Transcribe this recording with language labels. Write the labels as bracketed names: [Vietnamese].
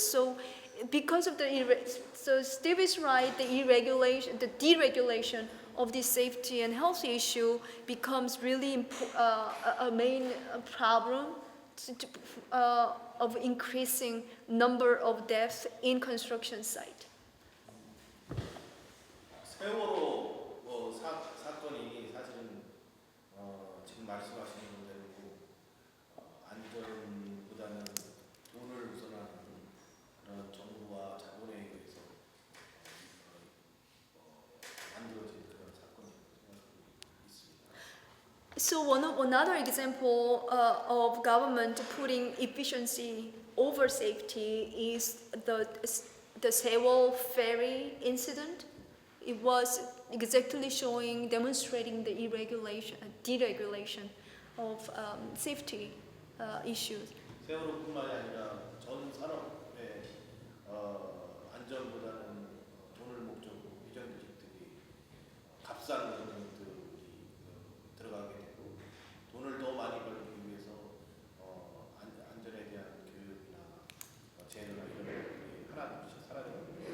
[English] So because of so Steve is right, the deregulation of the safety and health issue becomes really a main problem of increasing number of deaths in construction site. [Korean] 세월호 사건이 사실은 지금 말씀하시는 대로 안전보다는 돈을 우선하는 그런 정부와 자본에 의해서 만들어진 그런 사건이라고 생각하고 있습니다. [English] So another example of government putting efficiency over safety is the Seoul ferry incident. It was exactly demonstrating the deregulation of safety issues. [Korean] 세월호뿐만이 아니라 전 산업의 안전보다는 돈을 목적으로 비정규직들이 값싼 노동들이 들어가게 되고 돈을 더 많이 벌기 위해서 안전에 대한 교육이나 제도나 이런 것들이 하나둘씩 사라져가고